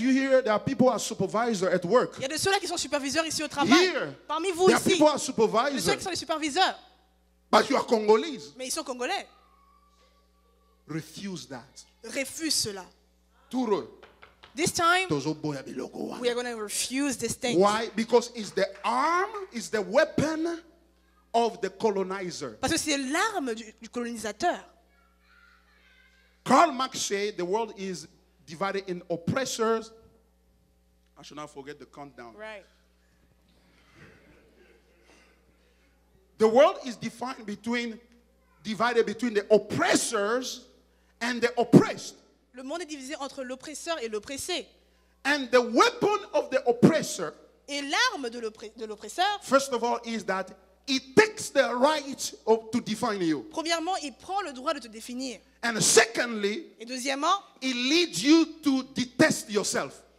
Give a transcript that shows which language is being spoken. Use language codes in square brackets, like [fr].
[en] you here, there are people who are supervisors at work. [fr] Il y a de ceux-là qui sont superviseurs ici au travail. [en] Here, [fr] Parmi vous [en] there are [fr] ici, [en] people who are [fr] de ceux qui [en] supervisors. [fr] sont les superviseurs. [en] But you are Congolese. [fr] Mais ils sont congolais. [en] Refuse that. [fr] Refuse cela. Turo. [en] This time, [ln] Tozo boya biloko wana. [en] we are going to refuse this thing. Why? Because it's the arm, it's the weapon of the colonizer. [fr] Parce que c'est l'arme du colonisateur. [en] Karl Marx said the world is divided in oppressors. I should not forget the countdown. Right. The world is divided between the oppressors and the oppressed. [fr] Le monde est divisé entre l'oppresseur et l'oppressé. [en] And the weapon of the oppressor, [fr] Et l'arme de l'oppresseur, [en] first of all, is that it takes the right to define you. [fr] premièrement, il prend le droit de te définir. [en] And secondly, [fr] Et deuxièmement, [en] it leads you to detest yourself.